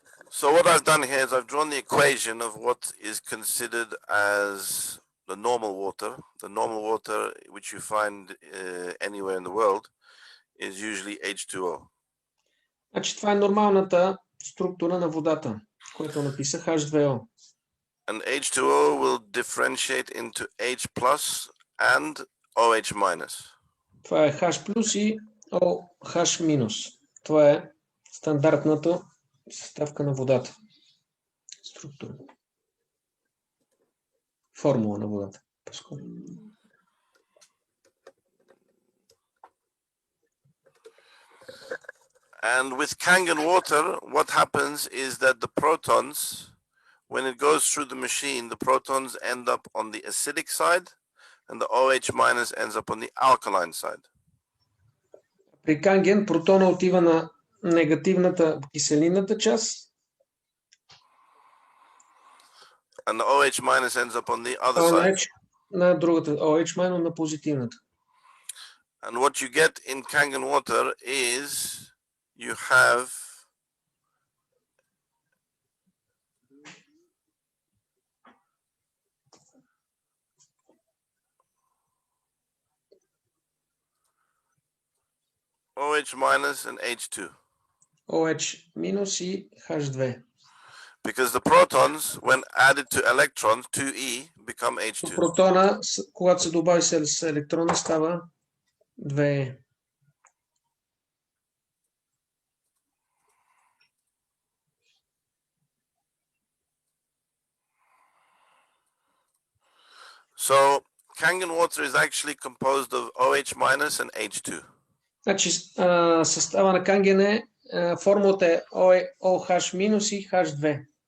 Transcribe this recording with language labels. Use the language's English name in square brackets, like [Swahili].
[English] So what I've done here is I've drawn the equation of what is considered as the normal water. The normal water which you find anywhere in the world is usually H2O. [Bulgarian] Значи това е нормалната структура на водата, което написах H2O. [English] And H2O will differentiate into H plus and OH minus. [Bulgarian] Това е H и OH-. Това е стандартната съставка на водата. Структура. Формула на водата. [English] And with Kangen water, what happens is that the protons, when it goes through the machine, the protons end up on the acidic side and the OH minus ends up on the alkaline side. [Bulgarian] При Канген протона отива на негативната киселинната част. [English] And the OH minus ends up on the other side. [Bulgarian] На другата, OH minus на позитивната. [English] And what you get in Kangen water is you have OH minus and H2. [Bulgarian] OH minus и H2. [English] Because the protons, when added to electrons, 2e, become H2. [Bulgarian] Протона, когато се добави с електрона, става 2e. [English] So Kangen water is actually composed of OH minus and H2. [Bulgarian] Значи състава на Канген е формулата е OH минус и H2.